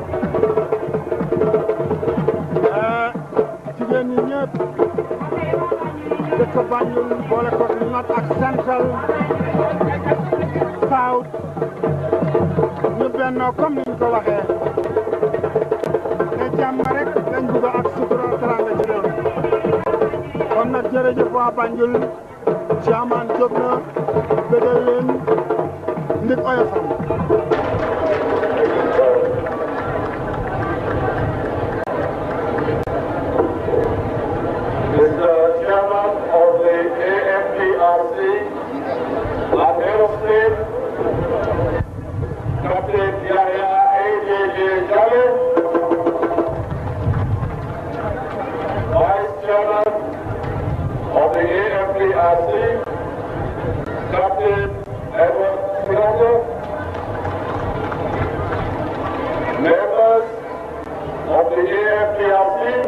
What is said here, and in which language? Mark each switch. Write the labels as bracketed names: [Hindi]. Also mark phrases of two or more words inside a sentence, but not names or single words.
[Wolof] jigéen ñi ñëpp dëkk Banjul boole ko North ak Central South ñu bennoo comme niñ ko waxee ne jàmm rek lañ bëgg ak sutura teranga ci réew kon nag jërëjëf waa Banjul Chairman jóg na bëggal leen ndig oyofam [English] Mr. Chairman of the AFDRC, our head of state, Captain Yahya Jammeh, Vice Chairman of the AFDRC, Captain Edward Sirajo, members of the AFDRC,